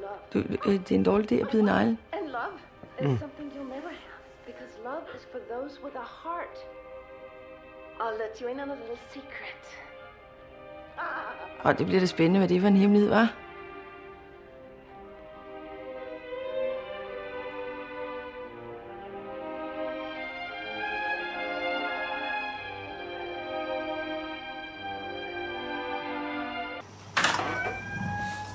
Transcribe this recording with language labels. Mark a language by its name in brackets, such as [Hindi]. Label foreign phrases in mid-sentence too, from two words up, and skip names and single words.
[Danish] Det er en dårlig idé at bide neglen. [English] And love is something you'll never have, because love is for those with a heart. I'll let you in on a little secret. [Danish] Og det bliver da spændende, hvad det var en hemmelighed, var. Så